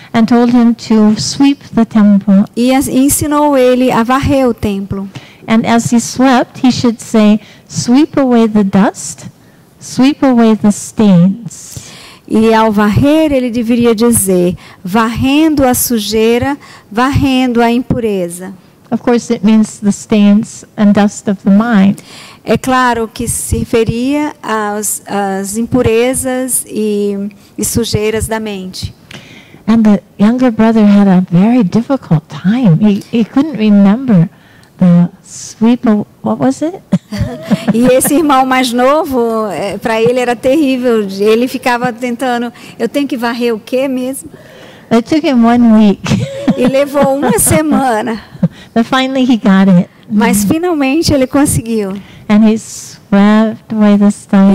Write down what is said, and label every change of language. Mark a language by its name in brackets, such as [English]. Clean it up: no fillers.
[English] And told him to sweep the temple. [Portuguese] E ensinou ele a varrer o templo. [English] And as he swept, he should say, "Sweep away the dust, sweep away the stains." [Portuguese] E ao varrer, ele deveria dizer, varrendo a sujeira, varrendo a impureza. [English] Of course, it means the stains and dust of the mind. [Portuguese] É claro que se referia às impurezas e sujeiras da mente. [English] And the younger brother had a very difficult time. He couldn't remember the sweep of, what was it? [Portuguese] E esse irmão mais novo, para ele era terrível. Ele ficava tentando, eu tenho que varrer o quê mesmo? [English] It took him 1 week. [Portuguese] E levou uma semana. [English] But finally he got it. [Portuguese] Mas finalmente ele conseguiu. [English] And he swept away the stones.